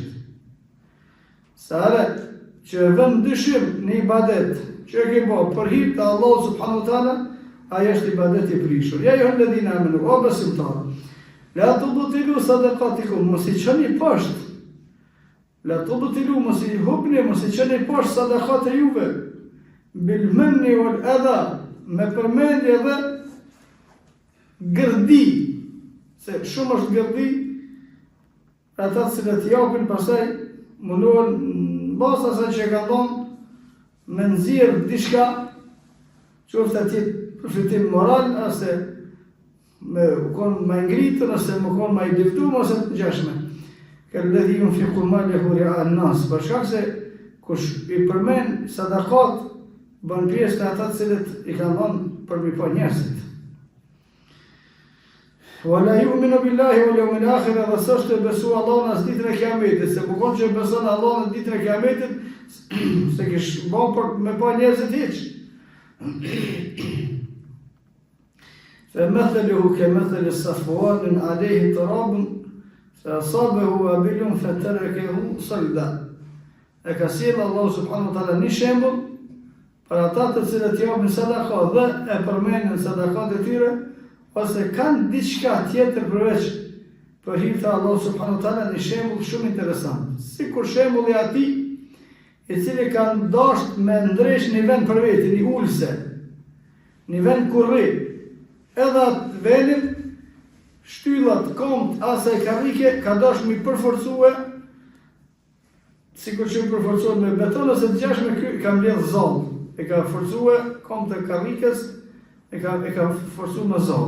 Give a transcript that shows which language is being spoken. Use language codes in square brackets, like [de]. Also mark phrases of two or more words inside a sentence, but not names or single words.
[sq] Se herë që e bënë në dyshim në ibadet, që e ke bo për hir të Allah [ar] سبحانه وتعالى, [sq] ajo është ibadet i prishur. [ar] يا أيها الذين آمنوا, [sq] o besimtar, [ar] لا تبطلوا صدقاتكم, [sq] mos i çoni poshtë. [ar] لا تبطلوا, [sq] mos i hubni, mos i çoni poshtë sadakat e juve. [ar] بالمن والأذى, [sq] me përmendje dhe gërdi, se shumë është gërdi, ata që të japin pastaj mundohen bazë asaj që e kanë dhënë me nxjerr diçka, qoftë atje përfitim moral, ose me kon më ngritur, ose më kon më i dëftuar, ose të ngjashme. [ar] كالذي ينفق ماله رئاء الناس, [sq] për shkak se kush i përmend sadakat bën pjesë të ata të cilët i kanë dhënë për mi pa njerëzit. [ar] ولا يؤمن بالله واليوم الآخر, [sq] dhe s'është e besu Allahun as ditën e Kiametit, se kur që beson Allahun as ditën e Kiametit, se kish bën për me pa njerëzit hiç. [ar] فمثله كمثل صفوان عليه تراب فأصابه وابل فتركه صلدا. [sq] E ka sjellë Allahu [ar] سبحانه وتعالى [sq] një shembull për ata të cilët japin sadaka dhe e përmendin sadakat e tyre, ose kanë diçka tjetër përveç për hir të Allahu [ar] سبحانه وتعالى, [sq] një shembull shumë interesant. Sikur shembulli i atij i cili kanë dashur me ndresh një vend për veti, një ulse, një vend kurri, edhe atë vendin, shtyllat, komt, asaj karrike, ka dashur mi përforcue, sikur që përforcohet me beton, ose të gjashme ka mbledh zall, e ka forcue komt e karrikës, e ka forcu me zall.